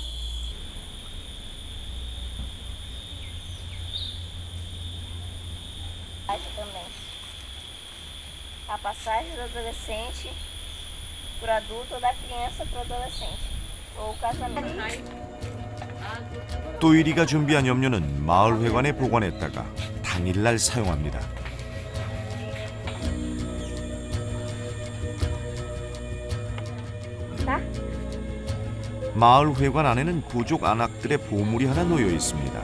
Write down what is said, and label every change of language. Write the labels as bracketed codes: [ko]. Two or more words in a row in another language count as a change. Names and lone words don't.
[pt] Também. A passagem do adolescente para o adulto ou da criança para o adolescente. ou o casamento. [ko] 또이리가 준비한 염료는 마을회관에 보관했다가 당일날 사용합니다. 마을회관 안에는 부족 안악들의 보물이 하나 놓여 있습니다.